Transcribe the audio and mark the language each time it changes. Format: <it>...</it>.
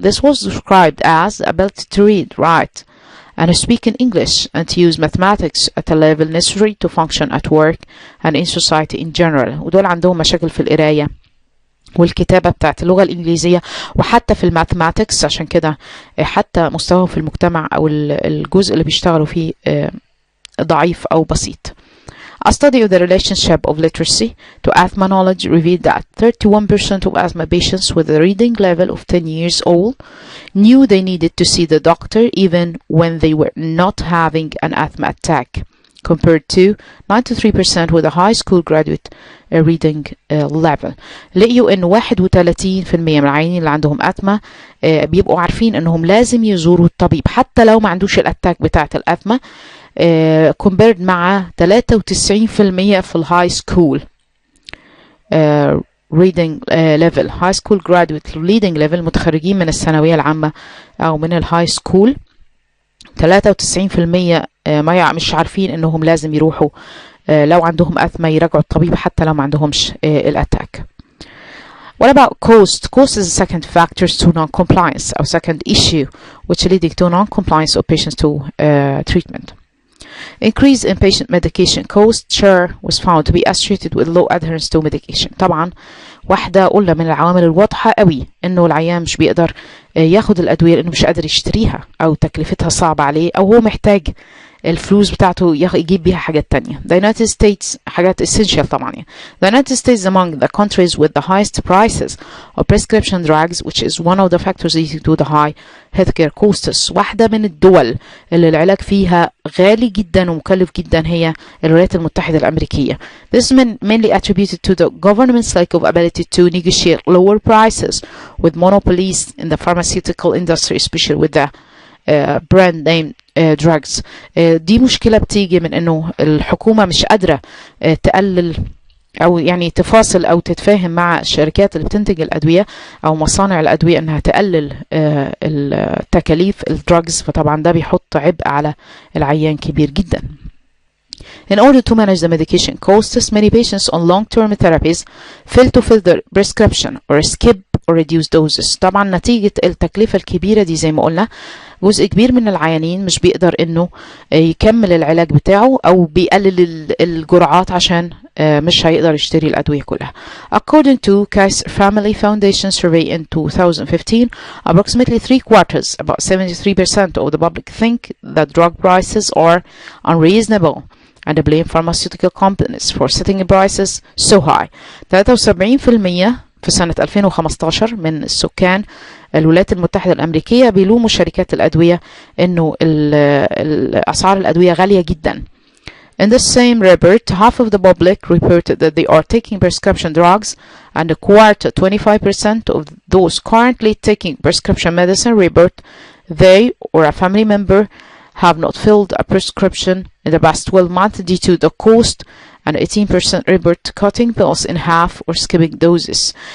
<en>This was described as ability to read, write and speak in English and to use mathematics at a level necessary to function at work and in society in general.</en> <ar>ودول عندهم مشاكل في القرايه والكتابة بتاعت اللغة الإنجليزية، وحتى في الماثماتكس. عشان كده حتى مستواهم في المجتمع أو الجزء اللي بيشتغلوا فيه ضعيف أو بسيط.</ar> <en>A study of the relationship of literacy to asthma knowledge revealed that 31% of asthma patients with a reading level of 10 years old knew they needed to see the doctor even when they were not having an asthma attack, compared to 93% with a high school graduate reading level.</en> <ar>لقيوا إن 31% من العيانين اللي عندهم أثما بيبقوا عارفين إنهم لازم يزوروا الطبيب حتى لو ما عندوش الأتاك بتاعة الأثما، compared مع 93% في الهاي سكول</ar> <en>reading level. high school graduate reading level</en> <ar>متخرجين من الثانوية العامة أو من الهاي سكول، 93% مش عارفين إنهم لازم يروحوا لو عندهم أثما يراجعوا الطبيب حتى لو ما عندهمش الأتاك.</ar> <en>What about cost? Cost is a second factor to non-compliance or second issue which leading to non-compliance of patients to treatment. Increase in patient medication cost share was found to be associated with low adherence to medication.</en> <ar>طبعا واحدة قلنا من العوامل الواضحة قوي انه العيان مش بيقدر ياخد الأدوية لانه مش قادر يشتريها او تكلفتها صعبة عليه او هو محتاج الفلوس بتاعته يجيب بيها حاجات تانية.</ar> <en>The United States</en> <ar>حاجات essential طبعا يعني.</ar> <en>The United States among the countries with the highest prices of prescription drugs, which is one of the factors leading to the high healthcare costs.</en> <ar>واحدة من الدول اللي العلاج فيها غالي جدا ومكلف جدا هي الولايات المتحدة الأمريكية.</ar> <en>This is mainly attributed to the government's lack of ability to negotiate lower prices with monopolies in the pharmaceutical industry, especially with the brand name drugs.</en> <ar>دي مشكلة بتيجي من انه الحكومة مش قادرة تقلل او يعني تفاصل او تتفاهم مع الشركات اللي بتنتج الادوية او مصانع الادوية انها تقلل التكاليف الدراجز، فطبعا ده بيحط عبء على العيان كبير جدا.</ar> <en>In order to manage the medication costs, many patients on long-term therapies fail to fill their prescription or skip or reduce doses.</en> <ar>طبعا نتيجة التكلفة الكبيرة دي زي ما قلنا جزء كبير من العيانين مش بيقدر انه يكمل العلاج بتاعه او بيقلل الجرعات عشان مش هيقدر يشتري الأدوية كلها.</ar> <en>According to Kaiser Family Foundation survey in 2015, approximately 3/4, about 73% of the public think that drug prices are unreasonable and blame pharmaceutical companies for setting prices so high.</en> <ar>73% في سنة 2015 من السكان الولايات المتحدة الأمريكية بيلوموا شركات الأدوية إنه أسعار الأدوية غالية جدا.</ar> <en>In the same report, half of the public reported that they are taking prescription drugs, and a quarter, 25% of those currently taking prescription medicine report they or a family member have not filled a prescription in the past 12 months due to the cost, and 18% report cutting pills in half or skipping doses.</en>